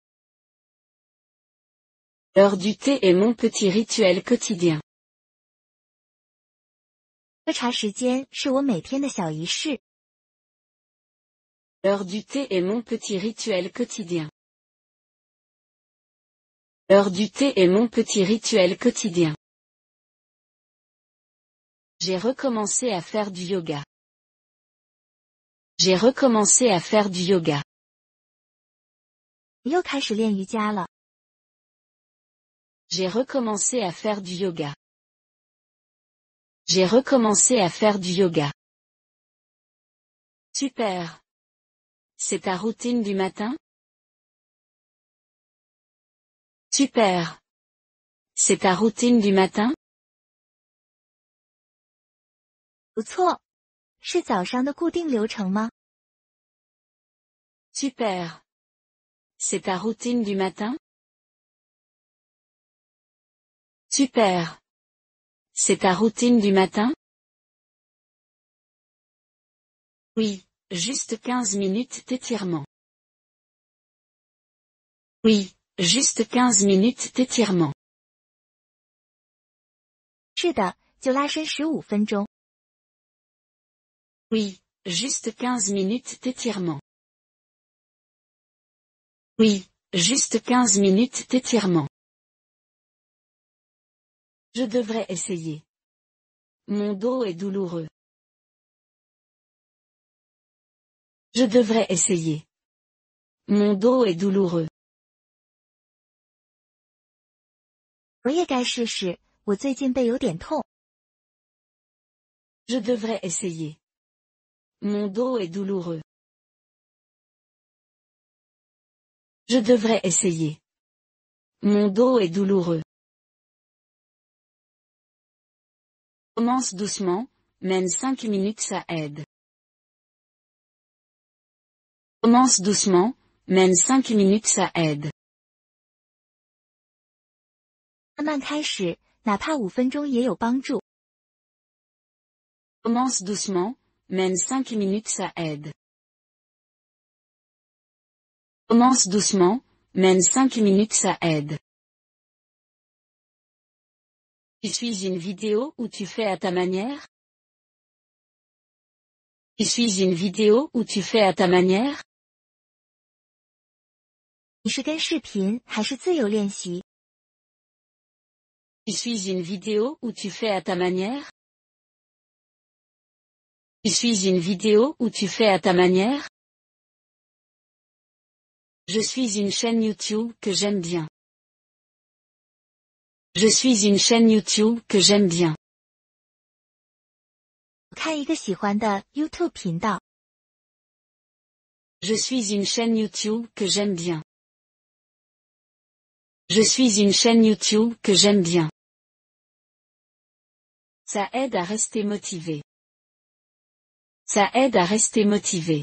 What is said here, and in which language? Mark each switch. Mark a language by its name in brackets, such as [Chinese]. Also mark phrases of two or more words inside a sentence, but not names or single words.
[French] L'heure du thé est mon petit rituel quotidien. [Chinese] 喝茶时间是我每天的小仪式。 [French] L'heure du thé est mon petit rituel quotidien. L'heure du thé est mon petit rituel quotidien. J'ai recommencé à faire du yoga. J'ai recommencé à faire du yoga. [Chinese] 又开始练瑜伽了。 [French] J'ai recommencé à faire du yoga. J'ai recommencé à faire du yoga. Super. C'est ta routine du matin? Super. C'est ta routine du matin? [Chinese] 不错，是早上的固定流程吗？ [French] Super. C'est ta routine du matin? Super. C'est ta routine du matin? Oui, juste 15 minutes d'étirement. Oui, juste 15 minutes d'étirement. [Chinese] 是的，就拉伸15分钟。 [French] Oui, juste 15 minutes d'étirement. Oui, juste 15 minutes d'étirement. Je devrais essayer. Mon dos est douloureux. Je devrais essayer. Mon dos est douloureux. [Chinese] 我也该试试，我最近背有点痛。 [French] Je devrais essayer. Mon dos est douloureux. Je devrais essayer. Mon dos est douloureux. Commence doucement, même 5 minutes ça aide. Commence doucement, même 5 minutes ça aide. [Chinese] 慢慢开始，哪怕5分钟也有帮助。 [French] Commence doucement, même 5 minutes ça aide. Commence doucement, même 5 minutes ça aide. Tu suis une vidéo où tu fais à ta manière? Tu suis une vidéo où tu fais à ta manière? [Chinese] 你是跟视频还是自由练习？ [French] Tu suis une vidéo où tu fais à ta manière? Tu suis une vidéo où tu fais à ta manière? Je suis une chaîne YouTube que j'aime bien. Je suis une chaîne YouTube que j'aime bien. [Chinese] 看一个喜欢的 YouTube 频道。 [French] Je suis une chaîne YouTube que j'aime bien. Je suis une chaîne YouTube que j'aime bien. Ça aide à rester motivé. Ça aide à rester motivé.